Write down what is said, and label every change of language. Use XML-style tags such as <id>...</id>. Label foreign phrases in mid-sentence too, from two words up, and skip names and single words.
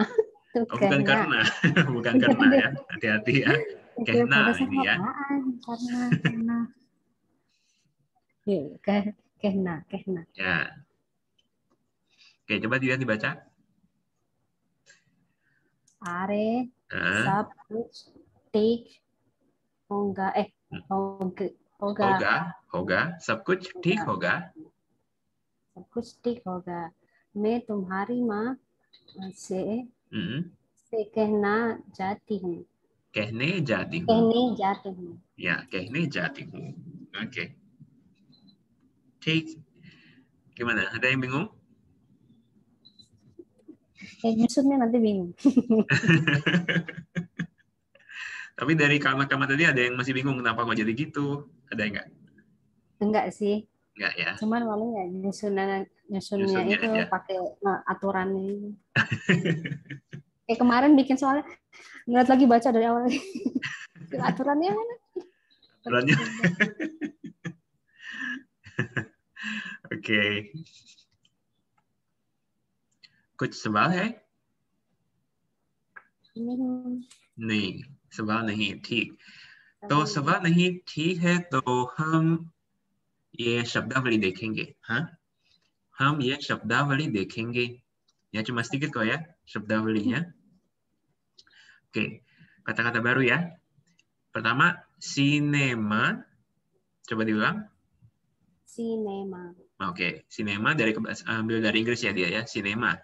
<id>Oh, bukan karena, bukan karena ya. Hati-hati ya. Kehna ini ya. Karena. Kehna. Ya. Oke, coba dilihat dibaca.</id> <hi>सारे, सब कुछ ठीक होगा, होगा, होगा, सब कुछ ठीक होगा, सब कुछ ठीक होगा। मैं तुम्हारी माँ से कहना चाहती हूँ, कहने जाती हूँ, कहने जाती हूँ. या कहने जाती हूँ.</hi> <id>Oke, ठीक. Gimana? Ada yang bingung? Nyusunnya nanti bingung. Tapi dari kalimat-kalimat tadi ada yang masih bingung kenapa kok jadi gitu? Ada yang nggak? Enggak sih. Enggak ya? Cuman paling ya nyusunnya itu aja. pakai aturannya. Kemarin bikin soalnya ngeliat lagi baca dari awal. Aturannya mana? Aturannya. Oke.</id> <hi>कुछ सवाल है? नहीं, सवाल नहीं. ठीक. तो सवाल नहीं ठीक है, तो हम ये शब्दावली देखेंगे. हाँ, हम ये शब्दावली देखेंगे.</hi> <id>Ya cuma sedikit kok ya shebdawalinya. Oke, kata-kata baru ya. Pertama, sinema. Coba diulang. Sinema. Oke, sinema ambil dari Inggris ya dia ya, sinema.</id>